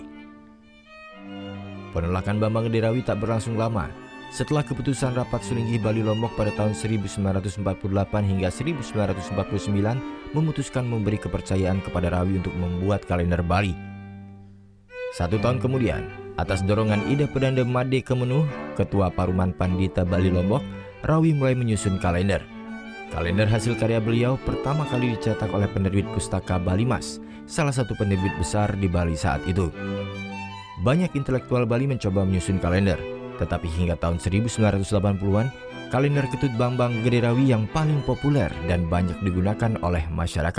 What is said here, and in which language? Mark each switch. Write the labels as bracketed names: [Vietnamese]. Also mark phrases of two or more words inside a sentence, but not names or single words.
[Indonesian] Penolakan Bambang Gederawi tak berlangsung lama. Setelah keputusan Rapat Sulinggi Bali Lombok pada tahun 1948 hingga 1949 memutuskan memberi kepercayaan kepada Rawi untuk membuat kalender Bali. 1 tahun kemudian, atas dorongan Ida Pedanda Made Kemenuh, Ketua Paruman Pandita Bali Lombok, Rawi mulai menyusun kalender. Kalender hasil karya beliau pertama kali dicetak oleh penerbit Pustaka Bali Mas, salah satu penerbit besar di Bali saat itu. Banyak intelektual Bali mencoba menyusun kalender, tetapi hingga tahun 1980-an, kalender Ketut Bambang Gederawi yang paling populer dan banyak digunakan oleh masyarakat.